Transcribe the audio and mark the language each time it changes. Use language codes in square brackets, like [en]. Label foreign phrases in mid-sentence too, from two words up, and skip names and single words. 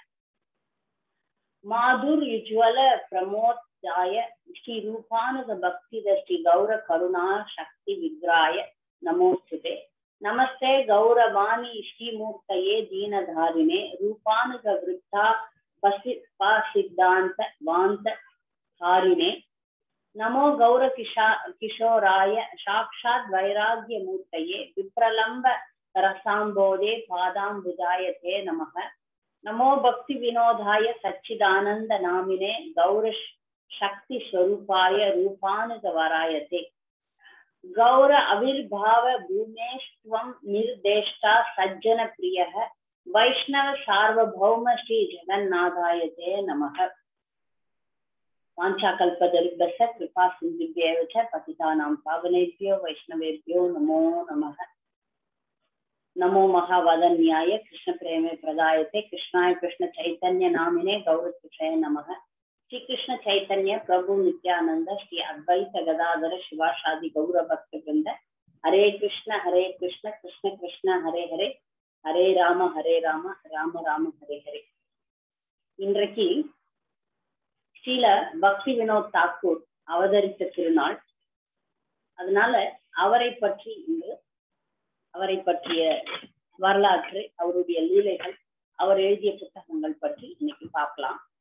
[sa] माधुर्युज्वल प्रमोदाय श्री रूपानुग भक्ति श्री गौर करुणा शक्ति विग्राय नमोस्तुते। नमस्ते गौरवाणी श्रीमूर्तये दीनधारिणे रूपानुग वृद्धा सिद्धांत वांत हारिणे। नमो गौर किशोराय साक्षात् वैराग्य मूर्तये विप्रलम्भ रसाम्भोधे पादाम्बुजायते नमः. नमो भक्ति विनोदाय सच्चिदानन्द नामिने गौर शक्ति स्वरूपाय रूपानुग वरायते. गौर आविर्भाव भूमेस्त्वं निर्देष्टा सज्जन प्रियः वैष्णव सार्वभौम श्री जगन्नाथायते नमः. वाञ्छाकल्पतरुभ्यश्च कृपा सिन्धुभ्येव च पतितानां पावनेभ्यो वैष्णवेभ्यो नमो नमः. नमो महावदन्याय कृष्ण प्रेमे प्रदायते कृष्णाय कृष्ण चैतन्य नामिने गौरकृष्णे नमः. श्री कृष्ण चैतन्य प्रभु नित्यानंद श्री अद्वैत गदाधर शिवाशादि गौर भक्त वृंद. हरे कृष्ण कृष्ण कृष्ण हरे हरे हरे राम राम राम हरे हरे. [ta] இன்றைக்கு ஸ்ரீல பக்தி வினோத் தாக்கூர் அவதரித்த திருநாள். அதனால அவரை பற்றிய வரலாற்று, அவருடைய லீலைகள், அவர் எழுதிய புத்தகங்கள் பற்றி இன்னைக்கு பார்க்கலாம்.